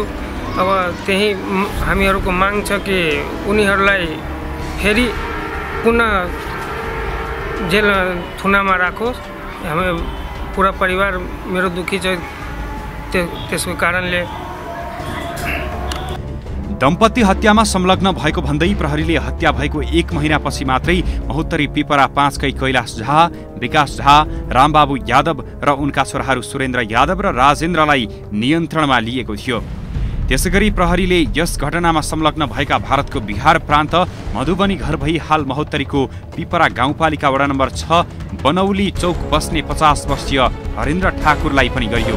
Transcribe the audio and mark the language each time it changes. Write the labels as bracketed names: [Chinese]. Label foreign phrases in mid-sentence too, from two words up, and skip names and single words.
[Nepali] अब त्यही हामीहरूको माग छ कि उनीहरूलाई फेरि पुनः जेल थुनामा राखोस्। हामी पुरा परिवार मेरो दुखी छ त्यसको कारणले। दम्पति हत्यामा संलग्न भएको भन्दै प्रहरीले हत्या भएको 1 महिनापछि मात्रै महोत्तरी पिपरा 5कै कैलाश झा, विकास झा, रामबाबु यादव र उनका छोराहरू सुरेन्द्र यादव र राजेन्द्रलाई नियन्त्रणमा लिएको थियो। त्यसैगरी प्रहरीले यस घटनामा संलग्न भएका भारतको बिहार प्रान्त मधुबनी घर भई हाल महोत्तरीको पिपरा गाउँपालिका वडा नम्बर 6 बनौली चौक बस्ने 50 वर्षीय हरेन्द्र ठाकुरलाई पनि गरियो।